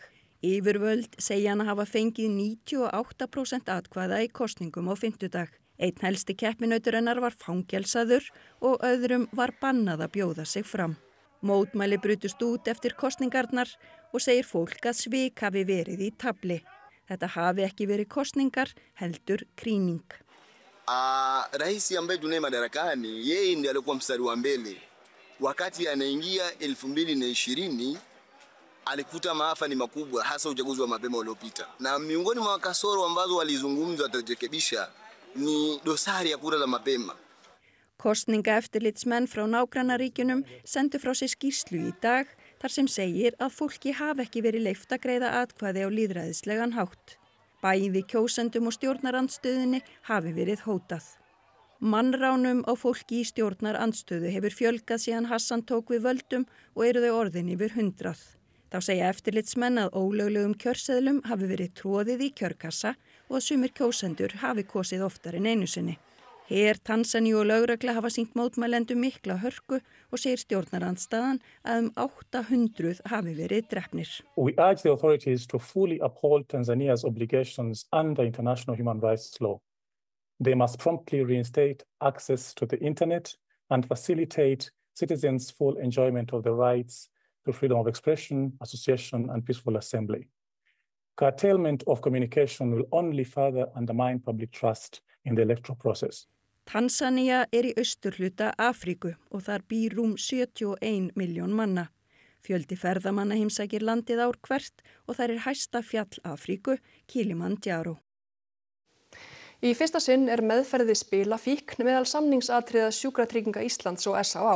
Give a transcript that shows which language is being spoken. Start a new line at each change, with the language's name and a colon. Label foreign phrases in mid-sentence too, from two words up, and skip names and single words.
Icelandic: Yfirvöld segja hann að hafa fengið 98% atkvæða í kosningum á fimmtudag. Einn helsti keppinautur hennar var fangelsaður og öðrum var bannað að bjóða sig fram. Mótmæli brutust út eftir kosningarnar og segir fólk að svik hafi verið í tafli. Þetta hafi ekki verið kosningar, heldur krýning.
Swahili: Rais ambaye tunaye madarakani yeye ndiye alikuwa mstari wa mbele wakati anaingia 2020 alikuta maafa ni makubwa hasa uchaguzi wa mapema uliopita na miongoni mwa kasoro ambazo walizungumza atarekebisha ni dosari ya kura za mapema.
Icelandic: Kosningaeftirlitsmenn frá nágrannaríkjunum sendu frá sér skýrslu í dag þar sem segir að fólki hafi ekki verið leyft að greiða atkvæði á lýðræðislegan hátt. Bæði kjósendum og stjórnarandstöðinni hafi verið hótað. Mannránum á fólki í stjórnarandstöðu hefur fjölgað síðan Hassan tók við völdum og eru þau orðin yfir 100. Þá segja eftirlitsmenn að ólöglegum kjörseðlum hafi verið tróðið í kjörkassa og að sumir kjósendur hafi kosið oftar en einu sinni. Her Tansaníu og lögregla hafa sýnt mótmælendum mikla hörku og segir stjórnarandstaðan að 800 hafi verið drepnir.
English: We urge the authorities to fully uphold Tanzania's obligations under international human rights law. They must promptly reinstate access to the internet and facilitate citizens' full enjoyment of the rights to freedom of expression, association and peaceful assembly. Curtailment of communication will only further undermine public trust in the electoral process.
Icelandic: Tansanía í austurhluta Afríku og þar býr rúm 71 milljón manna. Fjöldi ferðamanna heimsækir landið ár hvert og þar hæsta fjall Afríku, Kilimanjaro. Í fyrsta sinn meðferð við spilafíkn meðal samningsatriða Sjúkratrygginga Íslands og SÁÁ.